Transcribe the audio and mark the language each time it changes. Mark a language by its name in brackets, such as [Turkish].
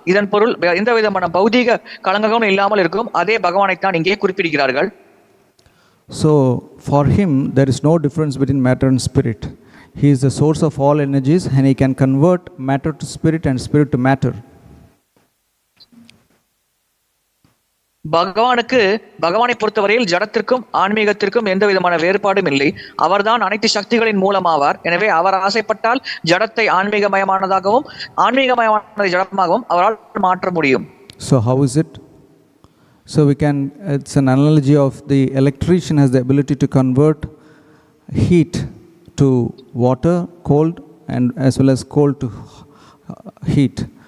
[Tamil] இதன் பொருள் எந்த விதமான பௌதீக களங்கமும் இல்லாமல் இருக்கும் அதே பகவானைத்தான் இங்கே குறிப்பிடுகிறார்கள். [English] So for him there is no difference between matter and spirit. He is the source of all energies and he can convert matter to spirit and spirit to matter. [Tamil] பகவானை பொறுத்தவரையில் ஜடத்திற்கும் ஆன்மீகத்திற்கும் எந்த விதமான வேறுபாடும் இல்லை. அவர்தான் அனைத்து சக்திகளின் மூலமாவார். எனவே அவர் ஆசைப்பட்டால் ஜடத்தை ஆன்மீகமயமானதாகவும் ஆன்மீகமயமானதை ஜடமாகவும் அவரால் மாற்ற முடியும். [English] So how is it? So it's an analogy of the electrician has the ability to convert heat to water, cold, and as well as cold to heat.